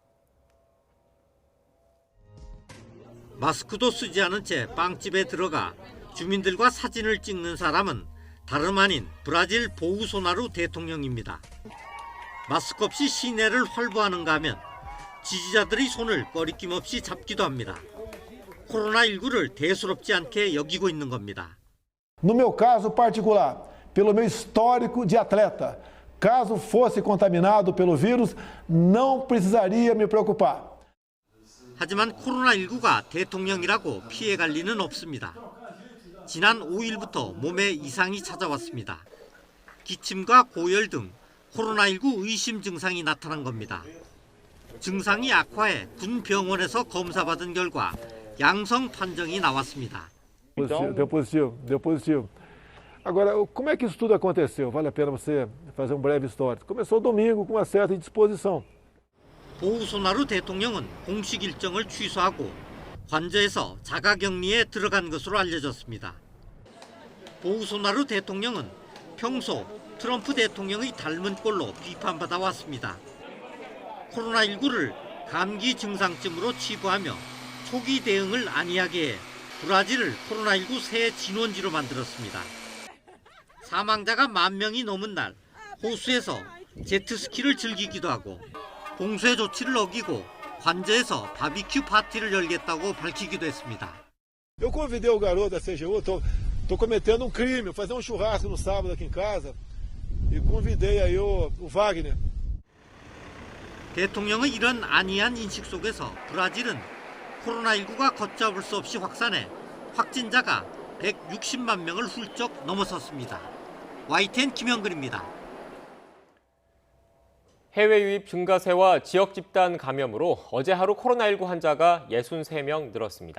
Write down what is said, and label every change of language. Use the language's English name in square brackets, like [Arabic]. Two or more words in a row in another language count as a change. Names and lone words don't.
[Korean] 마스크도 쓰지 않은 채 빵집에 들어가 주민들과 사진을 찍는 사람은 다름 아닌 브라질 보우소나루 대통령입니다. 마스크 없이 시내를 활보하는가 하면 지지자들의 손을 꺼리낌 없이 잡기도 합니다. 코로나19를 대수롭지 않게 여기고 있는 겁니다. [Portuguese] No meu caso particular, pelo meu histórico de atleta, caso fosse contaminado pelo vírus, não precisaria me preocupar. [Korean] 하지만 코로나19가 대통령이라고 피해갈 리는 없습니다. 지난 5일부터 몸에 이상이 찾아왔습니다. 기침과 고열 등 코로나19 의심 증상이 나타난 겁니다. 증상이 악화해 군 병원에서 검사받은 결과 양성 판정이 나왔습니다. [Portuguese] Deu positivo. Agora, como é que isso tudo aconteceu? Vale a pena você fazer breve histórico. Começou domingo com uma certa indisposição. [Korean] 보우소나루 대통령은 공식 일정을 취소하고 관저에서 자가격리에 들어간 것으로 알려졌습니다. 보우소나루 대통령은 평소 트럼프 대통령의 닮은 꼴로 비판받아 왔습니다. 코로나19를 감기 증상쯤으로 치부하며 초기 대응을 안이하게 해 브라질을 코로나19 새 진원지로 만들었습니다. 사망자가 10,000명이 넘은 날 호수에서 제트스키를 즐기기도 하고 공세 조치를 어기고 관저에서 바비큐 파티를 열겠다고 밝히기도 했습니다. [Portuguese] Eu convidei o garoto da CGU, tô cometendo crime, vou fazer churrasco no sábado aqui em casa e convidei aí o Wagner. [Korean] 대통령의 이런 안이한 인식 속에서 브라질은 코로나19가 걷잡을 수 없이 확산해 확진자가 160만 명을 훌쩍 넘어섰습니다. YTN 김영근입니다. 해외 유입 증가세와 지역 집단 감염으로 어제 하루 코로나19 환자가 63명 늘었습니다.